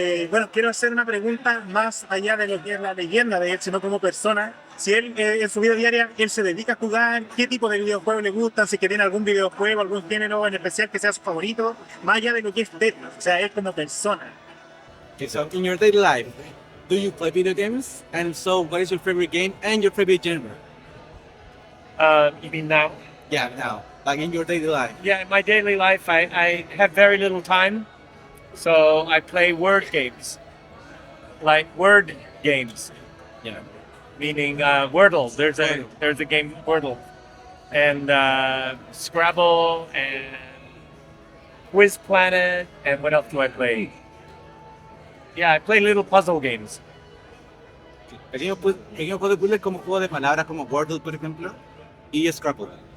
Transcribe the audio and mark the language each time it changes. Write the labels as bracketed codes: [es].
[es] Bueno, quiero hacer una pregunta más allá de lo que es la leyenda de él, sino como persona. Si él, en su vida diaria, él se dedica a jugar, ¿qué tipo de videojuegos le gustan? Si es que tiene algún videojuego, algún género en especial que sea su favorito, más allá de lo que es Tetris, o sea, él como persona. [en] Okay, so in your daily life, do you play video games? And so, what is your favorite game and your favorite genre? You mean now? Yeah, now, like in your daily life. Yeah, in my daily life, I have very little time, so I play word games, like word games. Yeah. Meaning Wordle. There's a game Wordle, and Scrabble and Quiz Planet, and what else do I play? Yeah, I play little puzzle games. [es] Pequeños juegos de puzzle como juegos de palabras como Wordle, por ejemplo, y Scrabble.